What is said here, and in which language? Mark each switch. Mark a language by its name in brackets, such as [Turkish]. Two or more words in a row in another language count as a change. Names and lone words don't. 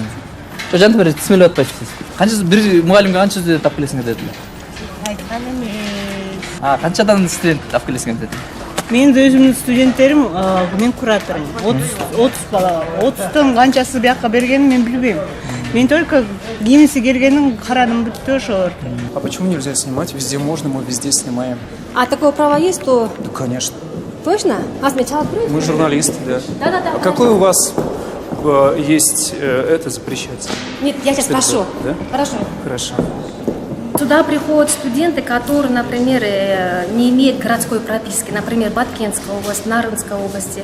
[Kyrgyz] Жок, жантамер смелеп атпайсыз. Канча бир мугалимге канча тап келесиң дедилер. Айткан эмес. Канчадан студент тап келесиң дедилер. Мен өзүмдүн студенттерим, мен кураторум. 30 бала. 30тон канчасы бияка бергенин мен билбейм. Мен только кимиси келгенин карадым, бүттү ошо. [Russian] А почему нельзя снимать? Везде можно, мы везде снимаем. А такое право есть, то... Да, конечно. Точно? А сначала откройте? Мы журналисты, да. Да. А какой у вас есть это запрещается? Нет, я сейчас спрошу. Да? Хорошо. Сюда приходят студенты, которые, например, не имеют городской прописки, например, Баткенской области, Нарынской области.